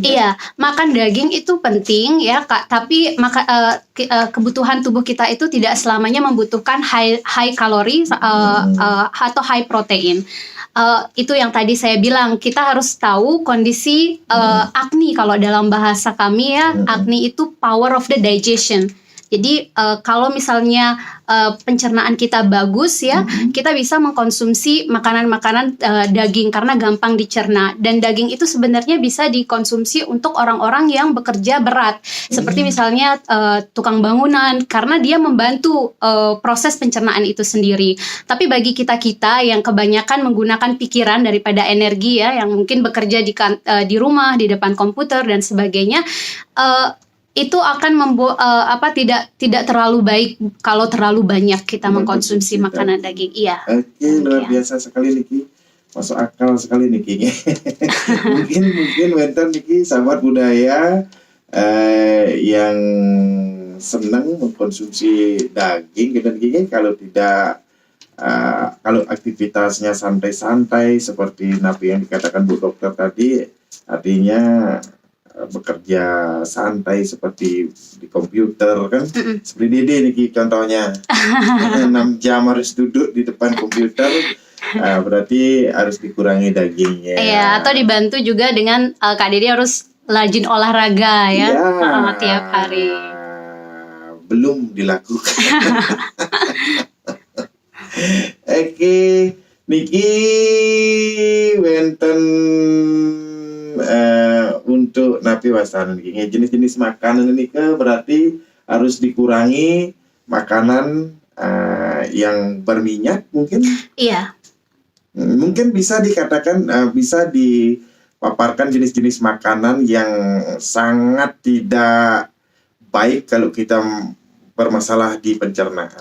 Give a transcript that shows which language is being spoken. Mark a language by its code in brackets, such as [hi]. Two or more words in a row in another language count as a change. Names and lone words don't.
[id] Iya, makan daging itu penting ya Kak. Tapi kebutuhan tubuh kita itu tidak selamanya membutuhkan high kalori atau high protein. Itu yang tadi saya bilang, kita harus tahu kondisi acne. Kalau dalam bahasa kami ya, acne itu [en] power of the digestion. [id] Jadi kalau misalnya pencernaan kita bagus ya, kita bisa mengkonsumsi makanan-makanan daging karena gampang dicerna. Dan daging itu sebenarnya bisa dikonsumsi untuk orang-orang yang bekerja berat, seperti misalnya tukang bangunan, karena dia membantu proses pencernaan itu sendiri. Tapi bagi kita-kita yang kebanyakan menggunakan pikiran daripada energi ya, yang mungkin bekerja di rumah, di depan komputer dan sebagainya, itu akan tidak terlalu baik kalau terlalu banyak kita mengkonsumsi makanan daging. Iya. Oke, luar biasa sekali Niki. Masuk akal sekali Niki. mungkin [ban] wenten Niki [id] sahabat budaya yang senang mengkonsumsi daging gitu Niki, kalau tidak kalau aktivitasnya santai-santai seperti napi yang dikatakan Bu Dokter tadi, artinya bekerja santai seperti di komputer kan, seperti Dede nih contohnya 6 jam harus duduk di depan komputer, berarti harus dikurangi dagingnya. Iya, atau dibantu juga dengan Kak Dede harus rajin olahraga ya, tiap hari. Belum dilakukan. Oke, [ban] Niki wenten [id] untuk napi wasanan ini jenis-jenis makanan ini berarti harus dikurangi makanan yang berminyak mungkin. Iya. Mungkin bisa dikatakan bisa dipaparkan jenis-jenis makanan yang sangat tidak baik kalau kita bermasalah di pencernaan.